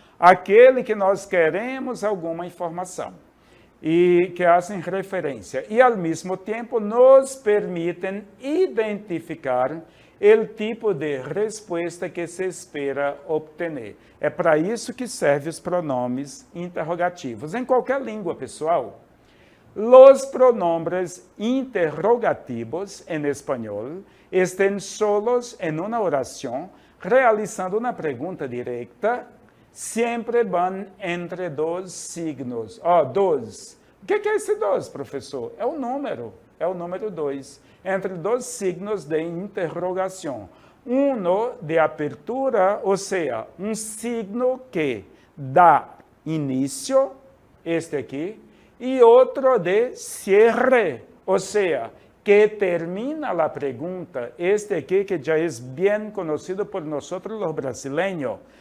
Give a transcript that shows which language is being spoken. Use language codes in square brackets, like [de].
[pt] Aquele que nós queremos alguma informação e que fazem referência. E, ao mesmo tempo, nos permitem identificar o tipo de resposta que se espera obter. É para isso que servem os pronomes interrogativos. Em qualquer língua, pessoal. [es] Los pronombres interrogativos en español estén solos en una oración, realizando una pregunta directa, siempre van entre 2 signos. [pt] 2. O que é esse 2, professor? É o número 2, entre 2 signos de interrogação. [es] Uno de apertura, [pt] ou seja, um signo que dá início, este aqui, e outro [es] de cierre, [pt] ou seja, que termina a pergunta, este aqui que já é bem conhecido por nós, os brasileiros.